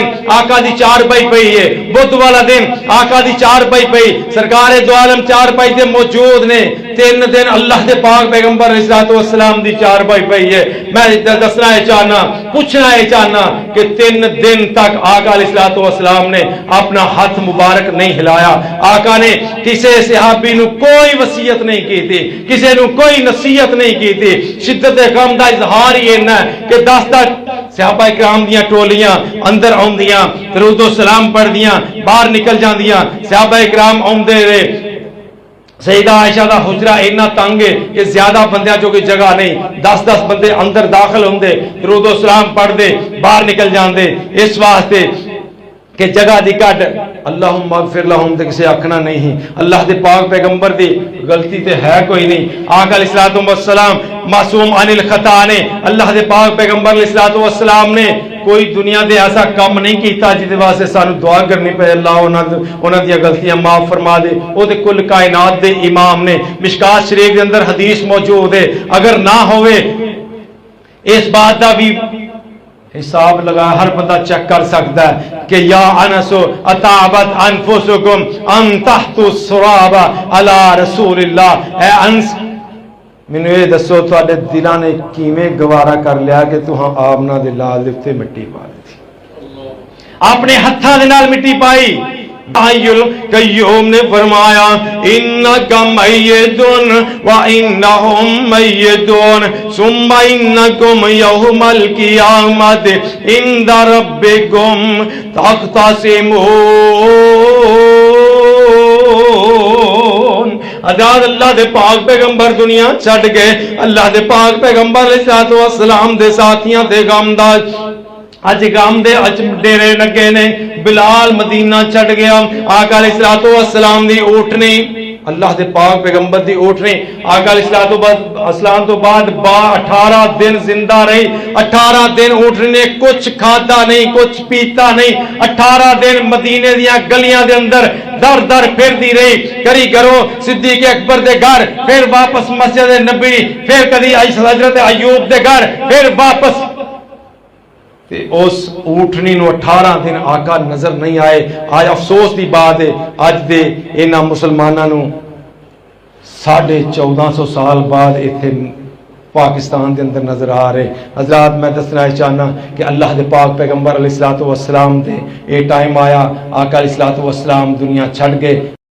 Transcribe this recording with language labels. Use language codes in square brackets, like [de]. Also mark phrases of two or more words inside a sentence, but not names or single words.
[pa] آقا دی چارپائی پئی ہے بدھ والا دن آقا دی چارپائی پئی سرکار دو عالم چارپائی تے موجود نے 3 دن اللہ دے پاک پیغمبر علیہ الصلوۃ والسلام دی چارپائی پئی ہے میں دسنا ہے چاہنا پوچھنا ہے چاہنا کہ 3 دن تک آقا علیہ الصلوۃ والسلام نے اپنا ہاتھ مبارک نہیں ہلایا آقا نے کسی صحابی نو کوئی وصیت نہیں کی تھی کسی نو کوئی نصیحت نہیں کی تھی شدت غم دا اظہار ہی ہے کہ 10 صحابہ کرام دیاں ٹولیاں اندر آؤندیاں درود و سلام پڑھ دیاں باہر نکل جاندیاں صحابہ کرام آؤندے رہے سیدہ عائشہ دا حجرہ اتنا تنگ ہے کہ زیادہ بندیاں جو کہ جگہ نہیں 10 بندے اندر داخل ہوندے درود و سلام پڑھ دے باہر نکل جاندے اس واسطے کہ جگہ دی کٹ [ar] اللہم اغفر لہم [pa] تے کسے آکھنا نہیں اللہ دے پاک پیغمبر دی غلطی تے ہے کوئی نہیں آقا علیہ الصلوۃ والسلام [ar] معصوم عن الخطا [pa] نے اللہ دے پاک پیغمبر علیہ الصلوۃ والسلام نے کوئی دنیا دے ایسا کام نہیں کیتا جس واسطے سانو دعا کرنی پے اللہ انہاں دی غلطیاں معاف فرما دے او تے کل کائنات دے امام نے مشکات شریف دے اندر حدیث موجود ہے اگر نہ ہوئے اس بات دا بھی حساب لگا ہر بندہ چیک کر سکتا ہے کہ [ar] یا انس اتعبت انفسکم ان تحت السراب علی رسول اللہ [pa] اے انس مینوں یہ دسو تواڈے دلاں نے کیویں گوارا کر لیا کہ تہاں آمنا دے لال دے تے مٹی پا دتی اپنے ہتھاں دے نال مٹی پائی حی القیوم نے فرمایا [ar] انکا میتون و انہم میتون ثم انکم یوم القیامت عند ربکم تختصمون [pa] آزاد اللہ دے پاک پیغمبر دنیا چھڑ گئے اللہ دے پاک پیغمبر علیہ الصلوۃ والسلام دے ساتھیاں دے غمداج اج غم دے اج ڈیرے لگے نے بلال مدینہ چھڑ گیا آقا علیہ الصلوۃ والسلام دی اونٹنی اللہ دے پاک پیغمبر دی اونٹنی آقا علیہ الصلوۃ والسلام تو بعد 18 دن زندہ رہی 18 دن اونٹنی نے کچھ کھادا نہیں کچھ پیتا نہیں 18 دن مدینے دیاں گلیاں دے اندر در در پھردی رہی کری گھروں صدیق اکبر دے گھر پھر واپس مسجد نبی پھر کدی حضرت ایوب دے گھر پھر واپس تے اس اونٹنی نو 18 دن آقا نظر نہیں آئے آج افسوس دی بات ہے اج دے انہاں مسلماناں نو 1450 سال بعد ایتھے پاکستان دے اندر نظر آ رہے حضرات میں دسنا چاہنا کہ اللہ دے پاک پیغمبر علیہ الصلوۃ والسلام دے اے ٹائم آیا آقا علیہ الصلوۃ والسلام دنیا چھڑ گئے